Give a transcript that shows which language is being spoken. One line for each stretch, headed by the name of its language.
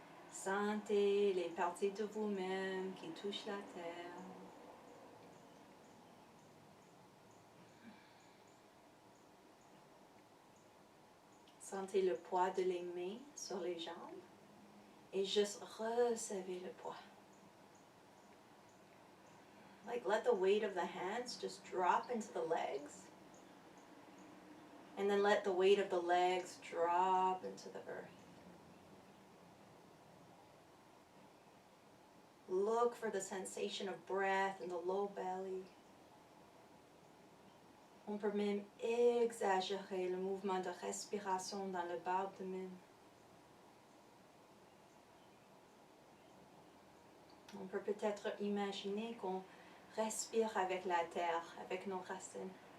French: Sentez les parties de vous-même qui touchent la terre. Sentez le poids de les mains sur les jambes et juste recevez le poids.
English: Like let the weight of the hands just drop into the legs. And then let the weight of the legs drop into the earth. Look for the sensation of breath in the low belly.
French: On peut même exagérer le mouvement de respiration dans le bas abdomen. On peut peut-être imaginer qu'on respire avec la terre, avec nos racines.